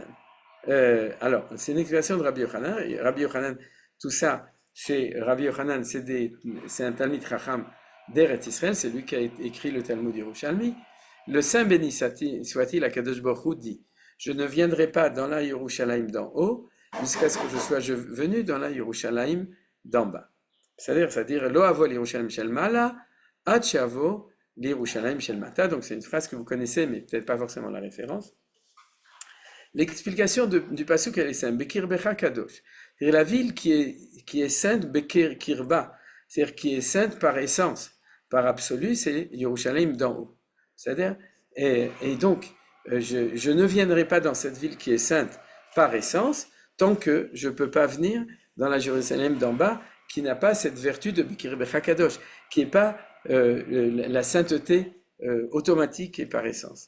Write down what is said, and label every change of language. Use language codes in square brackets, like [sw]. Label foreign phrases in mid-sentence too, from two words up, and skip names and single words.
[fr] Alors, c'est une explication de Rabbi Yochanan. Et Rabbi Yochanan, tout ça, Rabbi Yochanan, c'est un [he] תלמיד חכם [fr] d'Eretz Israël, c'est lui qui a écrit le Talmud Yerushalmi. Le Saint béni soit-il, [he] הקדוש ברוך הוא [fr] dit, je ne viendrai pas dans la Yerushalayim d'en haut, jusqu'à ce que je sois venu dans la Yerushalayim d'en bas. C'est-à-dire, [he] לא אבוא לירושלים של מעלה, עד שאבוא לירושלים של מטה. [fr] Donc c'est une phrase que vous connaissez, mais peut-être pas forcément la référence. L'explication du pasuk, elle est simple. [he] בקרבך קדוש. [fr] C'est-à-dire la ville qui est sainte, [he] בקרבה, [fr] c'est-à-dire qui est sainte par essence, par absolu, c'est Yerushalayim d'en haut. C'est-à-dire, et donc, je ne viendrai pas dans cette ville qui est sainte par essence, tant que je ne peux pas venir dans la Jérusalem d'en bas, qui n'a pas cette vertu de [he] בקרבך קדוש, [fr] qui n'est pas la sainteté automatique et par essence.